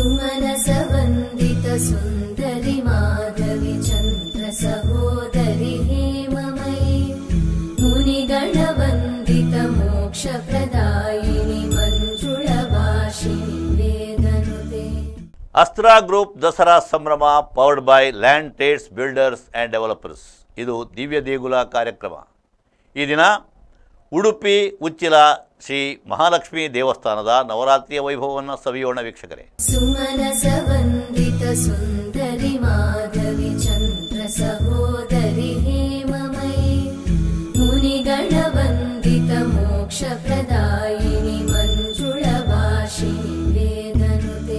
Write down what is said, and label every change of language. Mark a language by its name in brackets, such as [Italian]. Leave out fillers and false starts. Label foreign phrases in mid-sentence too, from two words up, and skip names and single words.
[Sanskrit] सुमनसवन्दित सुन्दरि माधवि चन्द्र सहोदरि हेममयि मुनिगणवन्दित मोक्षप्रदायिनि मञ्जुळभाषिणि वेदनुते. [Kannada] ಅಸ್ತ್ರಾ ಗ್ರೂಪ್ ದಸರಾ ಸಂಭ್ರಮ [English] powered by [Kannada] ಲ್ಯಾಂಡ್ ಟ್ರೇಡ್ಸ್ ಬಿಲ್ಡರ್ಸ್ ಆ್ಯಂಡ್ ಡೆವಲಪರ್ಸ್. ಇದು ದಿವ್ಯ ದೇಗುಲ ಕಾರ್ಯಕ್ರಮ. ಈ ದಿನ ಉಡುಪಿ ಉಚ್ಚಿಲ ಶ್ರೀ ಮಹಾಲಕ್ಷ್ಮಿ ದೇವಸ್ಥಾನದ ನವರಾತ್ರಿಯ ವೈಭವವನ್ನು ಸವಿಯೋಣ ವೀಕ್ಷಕರೇ. [Sanskrit] ಸುಮನಸವಂದಿತ ಸುಂದರಿ ಮಾಧವಿ ಚಂದ್ರ ಸಹೋದರಿ ಹೇಮಮಯಿ ಮುನಿಗಣವಂದಿತ ಮೋಕ್ಷ ಪ್ರದಾಯಿನಿ ಮಂಜುಳ ಭಾಷಿಣಿ ವೇದನುತೆ.